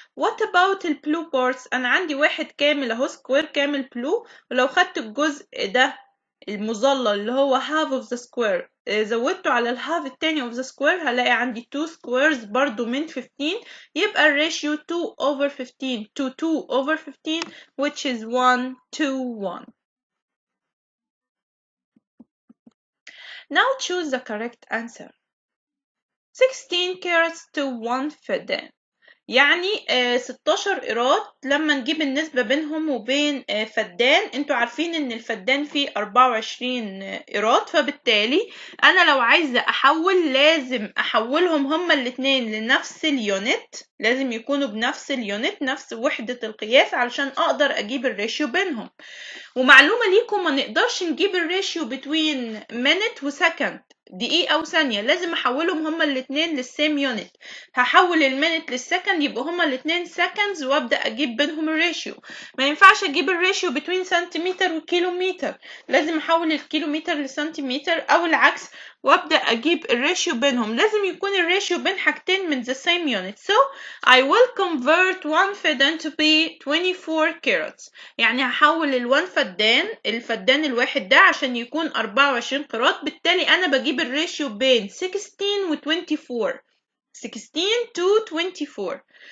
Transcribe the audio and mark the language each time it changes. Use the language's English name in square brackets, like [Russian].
[English] What about [Arabic] البلو بارتس؟ أنا عندي واحد كامل أهو، سكوير كامل بلو، ولو خدت الجزء ده المظلل اللي هو [English] half of the square [Arabic] زودته على الهاف التاني [English] of the square [Arabic] هلاقي عندي [English] 2 squares [Arabic] برضو من 15، يبقى الريشيو 2 over 15 to 2 over 15 [English] which is 1 to 1. Now choose the correct answer. 16 carrots to 1 [Arabic] فدان، يعني 16 قيراط لما نجيب النسبة بينهم وبين فدان. انتوا عارفين ان الفدان فيه 24 قيراط، فبالتالي انا لو عايزة احول لازم احولهم هما الاتنين لنفس اليونت، لازم يكونوا بنفس اليونت، نفس وحدة القياس، علشان اقدر اجيب الريشيو بينهم. ومعلومة ليكم، ما نقدرش نجيب الريشيو بين minute وسكند، دقيقة وثانية، لازم احولهم هما الاتنين للسيم يونت. هحول المينت للسكند يبقى هما الاتنين سكندز وابدأ اجيب بينهم الريشيو. ما ينفعش اجيب الريشيو بين سنتيمتر وكيلومتر، لازم احول الكيلومتر لسنتيمتر او العكس وابدأ اجيب الريشيو بينهم. لازم يكون الريشيو بين حاجتين من [English] the same unit. So I will convert one فدان to be 24 carats. [Arabic] يعني هحول الفدان الواحد ده عشان يكون 24 قيراط، بالتالي انا بجيب الريشيو بين 16 و 24. [English] 16 to 24.